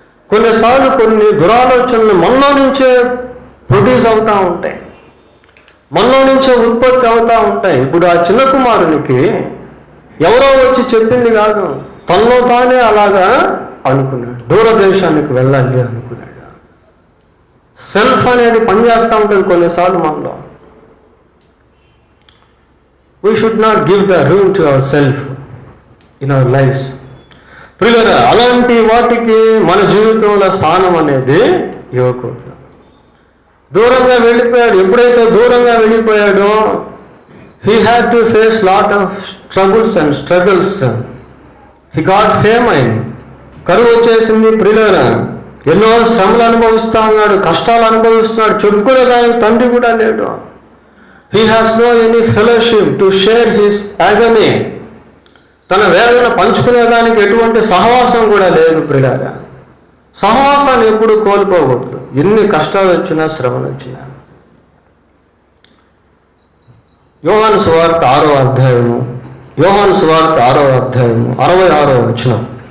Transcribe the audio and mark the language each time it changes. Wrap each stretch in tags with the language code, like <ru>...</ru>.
<te>కొన్నిసార్లు కొన్ని దురాలోచనలు మనలో నుంచే ప్రొడ్యూస్ అవుతూ ఉంటాయి, మనలో నుంచే ఉత్పత్తి అవుతూ ఉంటాయి. ఇప్పుడు ఆ చిన్న కుమారునికి ఎవరో వచ్చి చెప్పింది కాదు, తనలో తానే అలాగా అనుకున్నాడు. దూరదేశానికి వెళ్ళాలి అనుకున్నాడు. సెల్ఫ్ అనేది పనిచేస్తూ ఉంటుంది కొన్నిసార్లు మనలో.</te> <en>We should not give the room to ourselves in our lives.</en> <te>ప్రియులారా, అలాంటి వాటికి మన జీవితంలో స్థానం అనేది ఇవ్వకూడదు. దూరంగా వెళ్ళిపోయాడు. ఎప్పుడైతే దూరంగా వెళ్ళిపోయాడో</te> <en>he had to face lot of troubles and struggles. He got famine.</en> <te>కరువు వచ్చేసింది ప్రియులారా. ఎన్నో శ్రమలు అనుభవిస్తూ ఉన్నాడు, కష్టాలు అనుభవిస్తున్నాడు. చెప్పుకునేదానికి తండ్రి కూడా లేడు.</te> <en>He has no any fellowship to share his agony.</en> <te>తన వేదన పంచుకునేదానికి ఎటువంటి సహవాసం కూడా లేదు ప్రియులారా. సహవాసాన్ని ఎప్పుడు కోల్పోకూడదు, ఎన్ని కష్టాలు వచ్చినా, శ్రమలు వచ్చినా. యోహాను సువార్త 6వ అధ్యాయము 66వ వచనం.</te>